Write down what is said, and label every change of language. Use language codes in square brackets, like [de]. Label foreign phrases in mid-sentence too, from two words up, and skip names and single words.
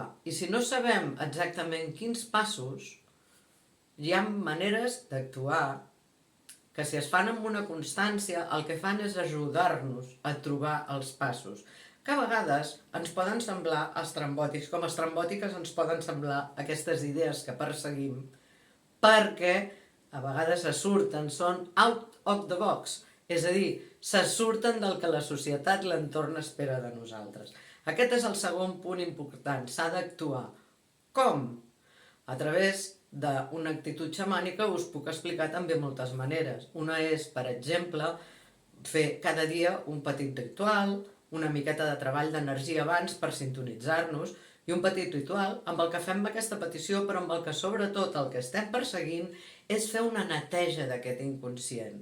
[ca] I si no sabem exactament quins passos, hi ha maneres d'actuar que si es fan amb una constància el que fan és ajudar-nos a trobar els passos, que a vegades ens poden semblar estrambòtics, com estrambòtiques ens poden semblar aquestes idees que perseguim, perquè a vegades se surten, són [en] out of the box, [ca] és a dir, se surten del que la societat, l'entorn espera de nosaltres. Aquest és el segon punt important, s'ha d'actuar. Com? A través d'una actitud xamànica us puc explicar també moltes maneres. Una és, per exemple, fer cada dia un petit ritual, una miqueta de treball d'energia abans per sintonitzar-nos, i un petit ritual amb el que fem aquesta petició, però amb el que sobretot el que estem perseguint és fer una neteja d'aquest inconscient.